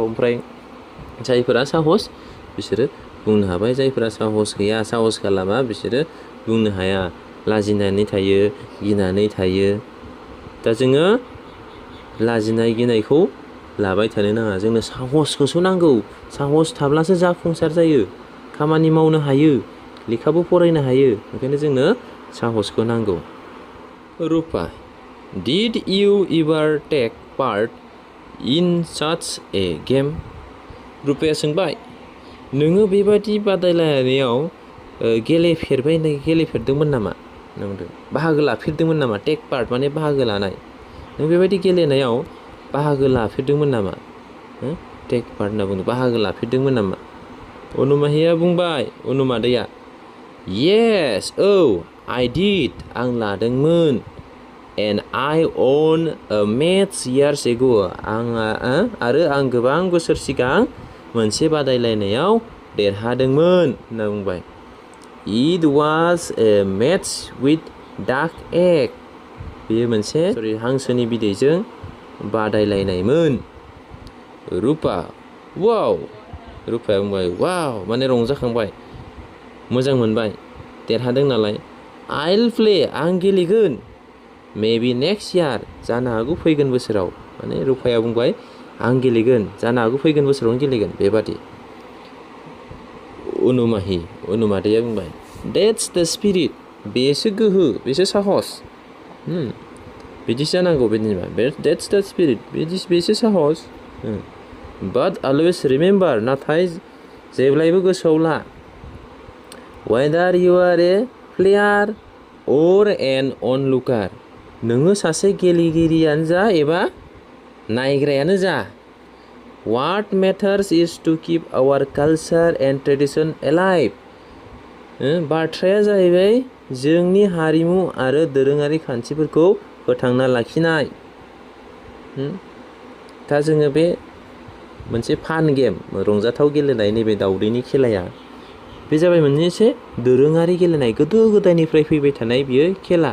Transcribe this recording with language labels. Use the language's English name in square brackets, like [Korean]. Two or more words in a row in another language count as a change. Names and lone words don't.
[Bodo] ओमफ्राय जायफोरा साहस बिसोरो बुंनो हाबाय, जायफोरा साहस गैया, साहस खालामा, बिसोरो बुंनो हाया, लाजिनानै थायो, गिनानै थायो। दा जोङो लाजिनाय गिनायखौ लाबाय थानो नाङा, जोंनो साहसखौसो नांगौ। साहस थाब्लासो जाफुंसार जायो, खामानि मावनो हायो, लेखाबो फरायनो हायो। ओंखायनो जोंनो साहसखौ नांगौ। रुपा, [English] Did you ever take part in such a game? [Bodo] रुपाया सोंबाय, नोङो बेबादि बादायलायनायाव गेलेफेरदोंमोन नामा? बाहागो लाफेरदोंमोन नामा? [English] take part [Bodo] माने बाहागो लानाय। नों बेबायदि गेलेनायाव बाहागो लाफेरदोंमोन नामा? [English] take part [Bodo] होनना बुंदों, बाहागो लाफेरदोंमोन नामा? अनुमाहिया बुंबाय, अनुमादैया, [English] Yes, I did, [Bodo] आं लादोंमोन। [English] And I won a match years ago, [Bodo] आरो आं गोबां बोसोर सिगां मोनसे बादायलायनायाव देरहादोंमोन होनना बुंबाय। [English] It was a match with duck egg, [Bodo] बेयो मोनसे हांसोनि बिदैजों बादायलायनायमोन। रुपा, वाव, रुपाया बुंबाय, वाव माने रंजाखांबाय, मोजां मोनबाय, देरहादों नालाय। [English] I'll play, [Bodo] आं गेलेगोन। [English] Maybe next year, [Bodo] जानो हागौ फैगोन बोसोराव। माने रुपाया बुंबाय, आं गेलेगोन, जानो हागौ फैगोन बोसोरावनो गेलेगोन। बेबादि। अनुमादैया बुंबाय, [English] That's the spirit, [Bodo] बेसो गोहो, बेसो साहस। बिदिसो जानांगौ, बिदिबा [English] That's the spirit, [Bodo] बेसो साहस। [English] But always remember, [Bodo] नाथाय जेब्लायबो गोसोआव ला, [English] Whether you are a player or an onlooker, [Bodo] नोङो सासे गेलेगिरियानो जा एबा नायग्रायानो जा, [English] What matters is to keep our culture and tradition alive. [Bodo] बाथ्राया जाहैबाय जोंनि हारिमु आरो दोरोङारि खान्थिफोरखौ फोथांना लाखिनाय। दा जोङो बे मोनसे [English] fun game, [Bodo] रंजाथाव गेलेनाय, नैबे दावदैनि खेलाया, बे जाबाय मोनसे दोरोङारि गेलेनाय, गोदो गोदायनिफ्राय फैबाय थानाय बियो खेला।